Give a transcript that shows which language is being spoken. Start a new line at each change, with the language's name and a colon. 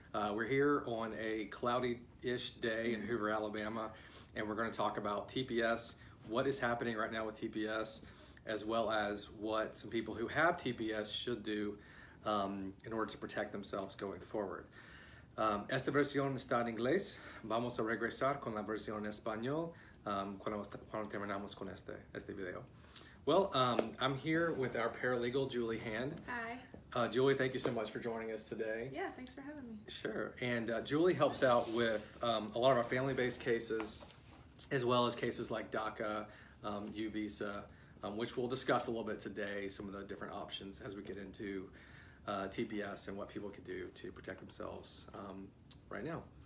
English: We're here on a cloudy-ish day in Hoover, Alabama, and we're going to talk about TPS, what is happening right now with TPS, as well as what some people who have TPS should do in order to protect themselves going forward.
Spanish: Esta versión está en inglés. Vamos a regresar con la versión en español cuando terminamos con este video.
English: Well, I'm here with our paralegal, Julie Hand. Hi. Julie, thank you so much for joining us today. Yeah, thanks for having me. Sure. And Julie helps out with a lot of our family-based cases, as well as cases like DACA, U visa, which we'll discuss a little bit today, some of the different options as we get into TPS and what people can do to protect themselves right now.